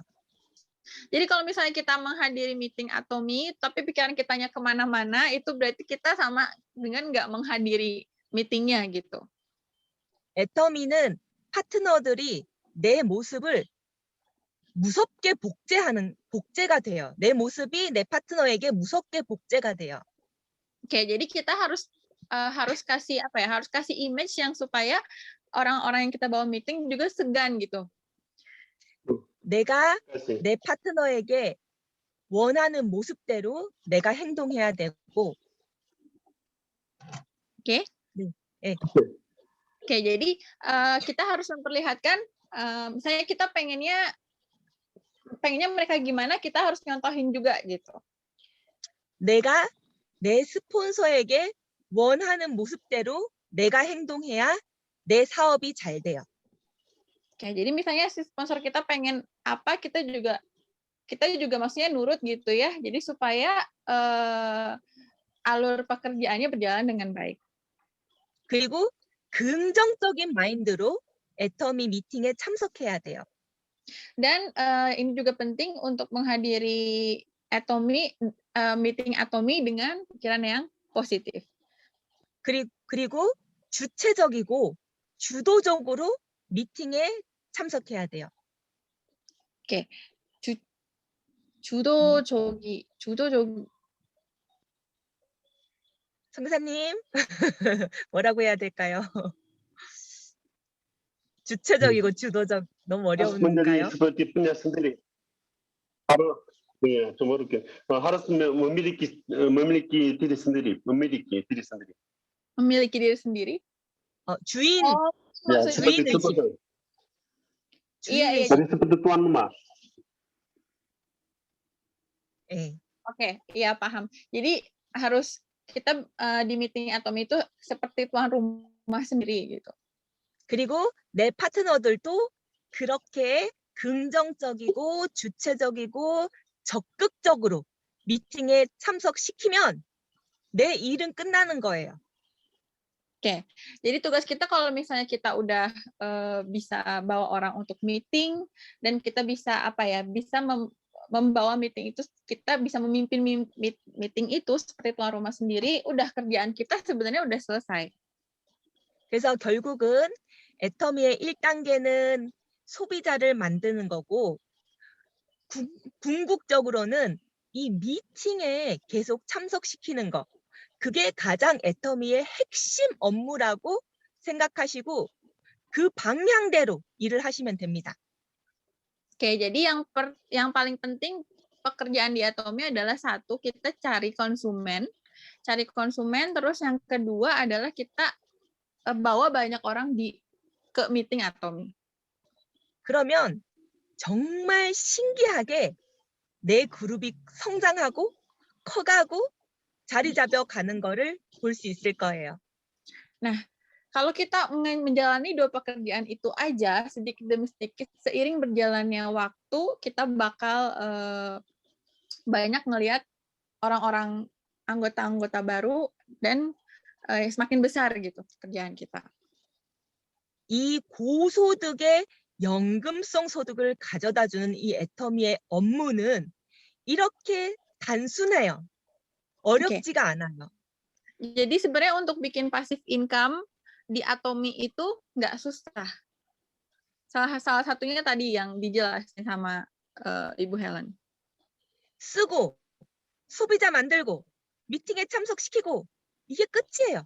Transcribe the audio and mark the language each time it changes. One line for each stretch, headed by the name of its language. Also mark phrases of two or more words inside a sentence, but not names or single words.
Indonesian: Jadi kalau misalnya kita menghadiri meeting Atomi, tapi pikiran kitanya kemana-mana, itu berarti kita sama dengan nggak menghadiri meetingnya gitu.
Korean: 애터미는 파트너들이 내 모습을 무섭게 복제가 돼요. 내 모습이 내 파트너에게 무섭게 복제가 돼요.
Indonesian: Oke, jadi kita harus kasih apa ya? Harus kasih image yang supaya orang-orang yang kita bawa meeting juga segan gitu.
Korean: 내가 내 파트너에게 원하는 모습대로 내가 행동해야 되고.
Indonesian: Oke.
Korean: 네.
Indonesian: Oke, jadi kita harus memperlihatkan, misalnya kita pengennya mereka gimana, kita harus nyontohin juga gitu.
Korean: 내가 내 스폰서에게 원하는 모습대로 내가 행동해야 내 사업이 잘 돼요.
Indonesian: Oke, jadi misalnya si sponsor kita pengen apa, kita juga maksudnya nurut gitu ya. Jadi supaya alur pekerjaannya berjalan dengan baik.
Korean: 그리고 긍정적인 마인드로 애터미 미팅에 참석해야 돼요.
Indonesian: Dan ini juga penting untuk menghadiri meeting Atomi dengan pikiran yang positif.
Korean: 그리고 주체적이고 주도적으로 미팅에 참석해야 돼요. 오케이. 주도적. 성사님, 뭐라고 해야 될까요? 주체적이고 주도적 너무 어려운가요?
Indonesian: seperti punya sendiri. Harus
Korean: 좀 어렵게.
Indonesian: harus memiliki diri sendiri. Memiliki diri sendiri.
Korean: 주인.
Indonesian: Ya, seperti itu. Iya. Jadi seperti tuan rumah. Oke, iya paham. Jadi harus kita di meeting Atomi itu seperti tuan rumah sendiri gitu.
Korean: 그리고 내 파트너들도 그렇게 긍정적이고 주체적이고 적극적으로 미팅에 참석시키면 내 일은 끝나는 거예요.
Indonesian: Oke, jadi tugas kita kalau misalnya kita udah bisa bawa orang untuk meeting dan kita bisa bisa membawa meeting itu, kita bisa memimpin meeting itu seperti tuan rumah sendiri, udah kerjaan kita sebenarnya udah selesai.
Korean: 그래서 결국은 애터미의 1단계는 소비자를 만드는 거고 궁극적으로는 이 미팅에 계속 참석시키는 거. 그게 가장 애터미의 핵심 업무라고 생각하시고 그 방향대로 일을 하시면 됩니다.
Indonesian: Oke, jadi yang paling penting pekerjaan di Atomi adalah satu, kita cari konsumen, terus yang kedua adalah kita bawa banyak orang ke meeting Atomi.
Korean: 그러면 정말 신기하게 내 그룹이 성장하고 커가고 자리 잡아가는 거를 볼 수 있을 거예요.
Indonesian: Nah, kalau kita menjalani dua pekerjaan itu aja sedikit demi sedikit, seiring berjalannya waktu, kita bakal banyak ngelihat orang-orang anggota-anggota baru dan semakin besar gitu kerjaan kita.
Korean: 이 고소득의 연금성 소득을 가져다주는 이 애터미의 업무는 이렇게 단순해요. 어렵지가 않아요.
Indonesian: Jadi sebenarnya untuk bikin
English: passive income
Indonesian: di Atomi itu nggak susah. Salah satunya tadi yang dijelasin sama Ibu Helen.
Korean: 쓰고, 소비자 만들고, 미팅에 참석시키고, 이게 끝이에요.